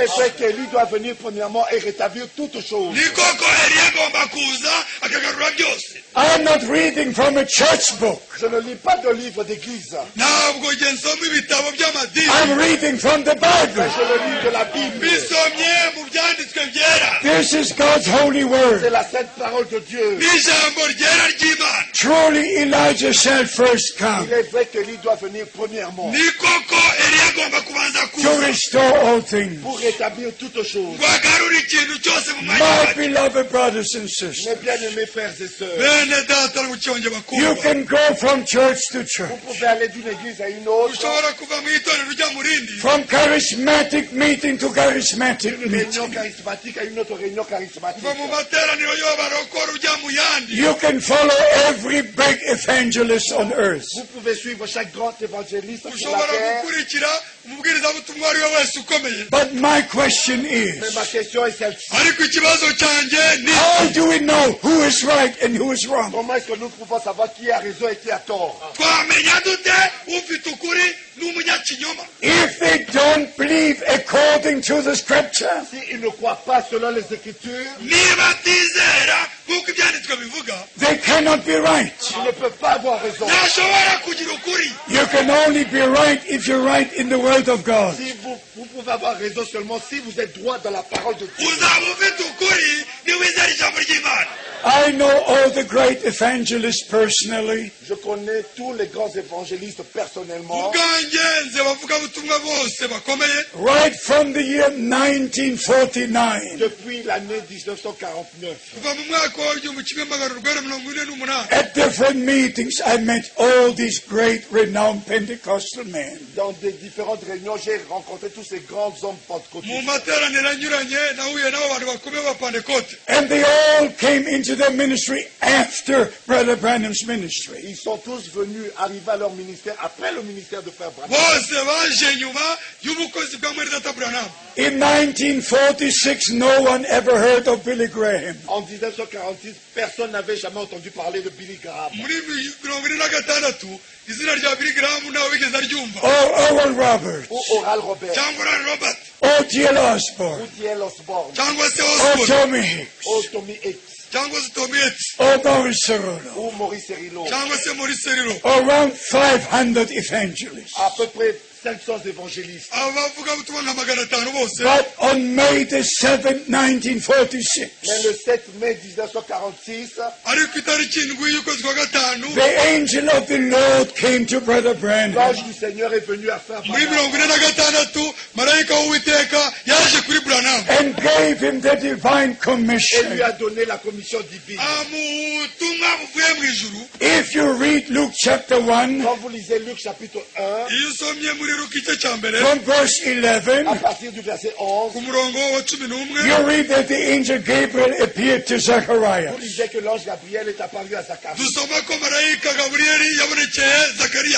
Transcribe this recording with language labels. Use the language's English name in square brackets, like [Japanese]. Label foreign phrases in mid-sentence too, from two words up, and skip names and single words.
[French] est vrai qu'Élie doit venir premièrement et rétablir toutes choses. [Kinyarwanda] ni koko eliya agomba kuza akagarura byose. [English] I'm not reading from a church book. [French] Je ne lis pas de livre d'église, [Kinyarwanda] ntabwo njye nsoma ibitabo by'amadini, [English] I'm reading from the [French] mais [English] Bible. [French] je le lis de la Bible. [Kinyarwanda] bisomye mu byanditswe byera, [English] This is God's holy [French] C'est [English] word. [French] la sainte parole de Dieu. [Kinyarwanda] n'ijambo ryera ry'imana. [English] Truly Elijah shall first come [French] Il est vrai qu'Élie doit venir premièrement [Kinyarwanda] ni koko eliya agomba kubanza [English] to [Kinyarwanda] kuza [English] restore all things. [French] pour rétablir toutes choses. [Kinyarwanda] ngo agarure ikintu cyose mu mwanya [English] My [Kinyarwanda] wacyo. [English] beloved brothers and sisters, [French] Mes bien-aimés frères et sœurs, [Kinyarwanda] bene data no mucyonge [English] you [Kinyarwanda] bakundwa, [English] can go from church to [French] vous [English] church, [French] pouvez aller d'une église à une autre, [Kinyarwanda] ushobora kuva mu itorero ujya mu rindi, [English] from charismatic meeting to charismatic [French] d'une réunion [English] meeting. [French] charismatique à une autre réunion charismatique. [Kinyarwanda] kuva mu materaniro y'abarokora ujya mu yandi. [English] You can follow every big evangelist on earth. [French] Vous pouvez suivre chaque grand évangéliste sur la [Kinyarwanda] ushobora [French] terre, [Kinyarwanda] gukurikira umubwirizabutumwa ari we wese ukomeye, [English] But my question [French] mais ma [English] is, [French] question est celle-ci. [Kinyarwanda] ariko ikibazo cyanjye ni [English] how do we know who is right and who is wrong? [French] Comment est-ce que nous pouvons savoir qui a raison et qui a tort? [Kinyarwanda] twamenya dute ufite ukuri n'umunyakinyoma? [English] If they don't believe according to the scripture, [French] S'ils ne croient pas selon les Écritures, [Kinyarwanda] niba atizera nk'uko ibyanditswe bivuga, [English] they cannot be right. [French] ils ne peuvent pas avoir raison. [Kinyarwanda] ntashobora kugira ukuri. [English] You can only be right if you're right in the Word of God. [French] Si vous pouvez avoir raison seulement si vous êtes droit dans la parole de Dieu. [Kinyarwanda] uzaba ufite ukuri niwizera ijambo ry'imana. [English] I know all the great evangelists personally. [French] Je connais tous les grands évangélistes personnellement. [Kinyarwanda] ubwanjye nze bavugabutumwa bose bakomeye [English] Right from the year 1949, [French] Depuis l'année 1949, [Kinyarwanda] kuva mu mwaka w'igihumbi kimwe magana urwenda mirongo ine n'umunani. [English] at different meetings, I met all these great renowned Pentecostal men. [French] dans des différentes réunions, j'ai rencontré tous ces grands hommes [Kinyarwanda] mu [French] pentecôtistes. [Kinyarwanda] materaniro anyuranye nahuye n'abo bantu bakomeye b'abapantekote. [English] And they all came into their ministry after Brother Branham's ministry. [French] Ils sont tous venus arriver à leur ministère après le ministère de Frère Branham. [Kinyarwanda] bose baje nyuma y'ubukozi bwa mwene data Branham. [English] In 1946, no one ever heard of Billy Graham. [French] En 1946, personne n'avait jamais entendu parler de Billy Graham. [Kinyarwanda] muri mirongo ine na gatandatu izina rya Billy Graham ntawe wigeze aryumva, [English] Or Oral Roberts. [French] Ou Oral Robert, [Kinyarwanda] cyangwa Oral Robert, [English] Or T.L. Osborne. [French] ou T.L. Osborne, [Kinyarwanda] cyangwa se [English] Or Osborne, Tommy Hicks. [French] ou Tommy Hicks, [Kinyarwanda] cyangwa se Tommy Yates, [English] Or Maurice Cerullo. [French] ou Maurice Cerullo. [Kinyarwanda] cyangwa se Maurice Cerullo. [English] Around 500 evangelists. [French] À peu près 500 évangélistes. [Kinyarwanda] aba bavugabutumwa nka 500 bose. [English] But on May the 7th, 1946, [French] Mais le 7 mai 1946, [Kinyarwanda] ariko itariki indwi y'ukwezi kwa gatanu [English] the angel of the Lord came to Brother Branham [French] l'ange du Seigneur est venu à Frère [Kinyarwanda] muri [French] Branham [Kinyarwanda] mirongo ine na gatandatu marayika w'uwiteka yaje kuri Branham [English] and gave him the divine [French] et lui [English] commission. [French] a donné la commission divine. [Kinyarwanda] amuha ubutumwa buvuye mu ijuru. [English] If you read Luke chapter 1, [French] Quand vous lisez Luc chapitre 1, [Kinyarwanda] iyo usomye muri Luka igice cya mbere [English] from verse 11, [French] à partir du verset 11, [Kinyarwanda] ku murongo wa 11 [English] you read that the angel Gabriel appeared to Zacharias. [French] vous lisez que l'ange Gabriel est apparu à Zacharie. [Kinyarwanda] dusoma ko marayika gaburiyeli yabonekeye zakariya.